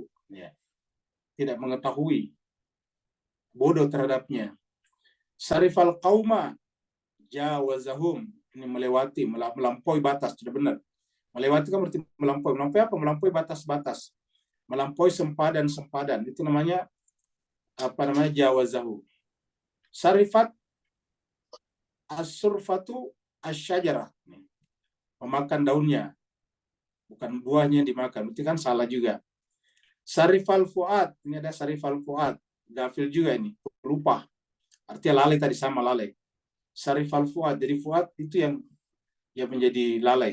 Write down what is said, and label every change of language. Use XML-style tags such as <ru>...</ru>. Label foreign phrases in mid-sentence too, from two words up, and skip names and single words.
<id>Ya. Tidak mengetahui. Bodoh terhadapnya.</id> <ar>سرف القوم جاوزهم.</ar> <id>Ini melewati, melampaui batas. Sudah benar. Melewati kan berarti melampaui. Melampaui apa? Melampaui batas-batas. Melampaui sempadan-sempadan. Itu namanya jawazahu.</id> <ar>سرفت السرفة الشجرة.</ar> <id>Memakan daunnya. Bukan buahnya yang dimakan. Itu kan salah juga.</id> <ar>سرف الفؤاد.</ar> <id>Ini ada</id> <ar>سرف الفؤاد.</ar> <id>Gafil juga ini. Lupa. Artinya lalai tadi sama lalai.</id> <ar>سرف الفؤاد.</ar> <id>Jadi fuad itu yang menjadi lalai.</id>